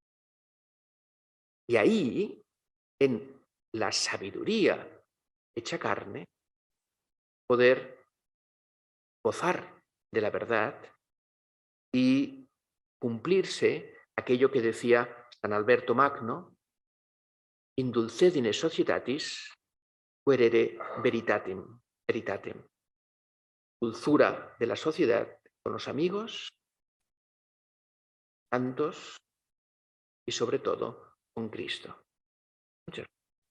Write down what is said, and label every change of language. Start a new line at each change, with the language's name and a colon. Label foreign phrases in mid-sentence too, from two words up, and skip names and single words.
Spanish: Y ahí, en la sabiduría hecha carne, poder gozar de la verdad y cumplirse aquello que decía San Alberto Magno:
Latin: in dulcedine societatis quaerere veritatem.
Spanish: Dulzura de la sociedad con los amigos, santos y sobre todo con Cristo. Muchas gracias.